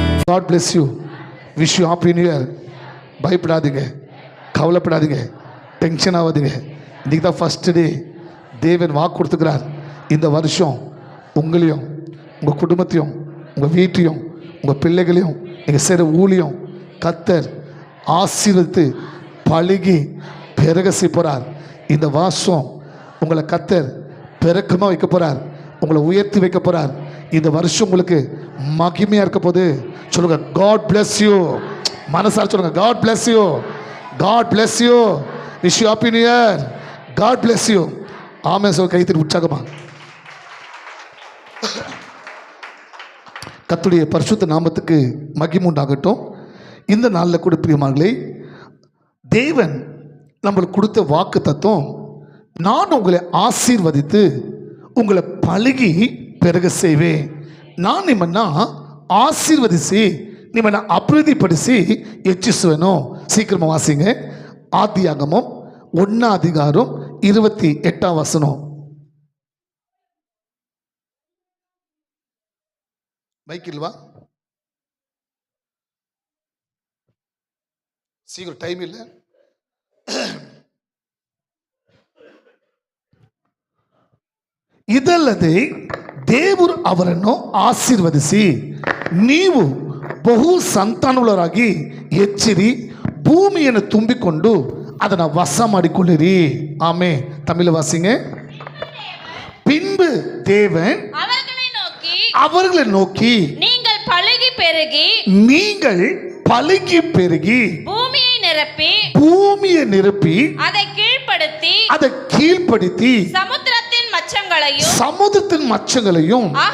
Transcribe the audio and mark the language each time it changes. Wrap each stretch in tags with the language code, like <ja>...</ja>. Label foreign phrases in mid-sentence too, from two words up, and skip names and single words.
<en>God bless you. Wish you happy new year.</en> <ta>பயப்படாதீங்க, கவலைப்படாதீங்க, டென்ஷன் ஆகாதீங்க. இன்றைக்கி தான்</ta> <en>first day.</en> <ta>தேவன் வாக்கு கொடுத்துக்கிறார். இந்த வருஷம் உங்களையும் உங்கள் குடும்பத்தையும் உங்கள் வீட்டையும் உங்கள் பிள்ளைகளையும் நீங்கள் செய்கிற ஊழியம் கர்த்தர் ஆசீர்வதித்து பழகி பெருக செய்ய போகிறார். இந்த வருஷம் உங்களை கர்த்தர் பெருக்கமாக வைக்க போகிறார். உங்களை உயர்த்தி வைக்க போகிறார். இந்த வருஷம் உங்களுக்கு மகிமையாக இருக்க போது. சொல்லுங்க,</ta> <en>God bless you.</en> <ta>மனசார சொல்லுங்க,</ta> <en>God bless you, God bless you, wish you happy new year, God bless you.</en> <ta>ஆமென். சொல் கைத்தறி உற்சாகமா. கர்த்தருடைய பரிசுத்த நாமத்துக்கு மகிமை உண்டாகட்டும். இந்த நாளில் கூட பிரியமானவர்களே, தேவன் நம்மளுக்கு கொடுத்த வாக்கு தத்துவம், நான் உங்களை ஆசீர்வதித்து உங்களை பழகி பெருக செய்வேன்.</ta> <kn>ನಾನ್ ನಿಮ್ಮನ್ನ ಆಶೀರ್ವದಿಸಿ ನಿಮ್ಮನ್ನ ಅಭಿವೃದ್ಧಿಪಡಿಸಿ ಹೆಚ್ಚಿಸುವೆನು.</kn> <ta>சீக்கிரமா வாசிங்க. ஆதியாகமம் 1:28. மைக்கில்வா, சீக்கிரம், டைம் இல்லை.</ta> <kn>ಇದಲ್ಲದೆ ದೇವರು ಅವರನ್ನು ಆಶೀರ್ವದಿಸಿ ನೀವು ಬಹು ಸಂತಾನವುಳ್ಳವರಾಗಿ ಹೆಚ್ಚಿರಿ, ಭೂಮಿಯನ್ನು ತುಂಬಿಕೊಂಡು ಅದನ್ನು ವಶ ಮಾಡಿಕೊಳ್ಳಿರಿ. ಆமே.</kn> <ta>தமிழ் வாசிங்க. பின்பு தேவன் அவர்களை நோக்கி நீங்கள் பலுகி பெருகி பூமியை நிரப்பி அதை கீழ்ப்படுத்தி சமுத்திரத்தின் மச்சங்களையும்</ta>